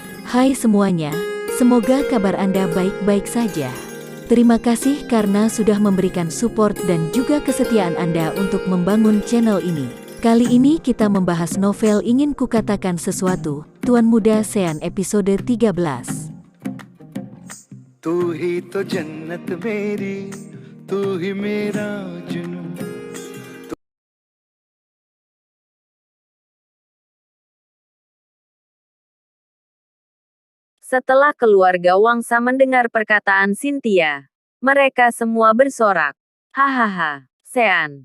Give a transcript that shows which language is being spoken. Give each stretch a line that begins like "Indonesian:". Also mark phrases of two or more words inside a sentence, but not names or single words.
Indonesian: Hai semuanya, semoga kabar Anda baik-baik saja. Terima kasih karena sudah memberikan support dan juga kesetiaan Anda untuk membangun channel ini. Kali ini kita membahas novel Ingin Kukatakan Sesuatu, Tuan Muda Sean episode 13.
Hindi: तू ही तो जन्नत मेरी, तू ही मेरा जुनून.
Indonesian: Setelah keluarga Wangsa mendengar perkataan Cynthia, mereka semua bersorak. Hahaha, Sean.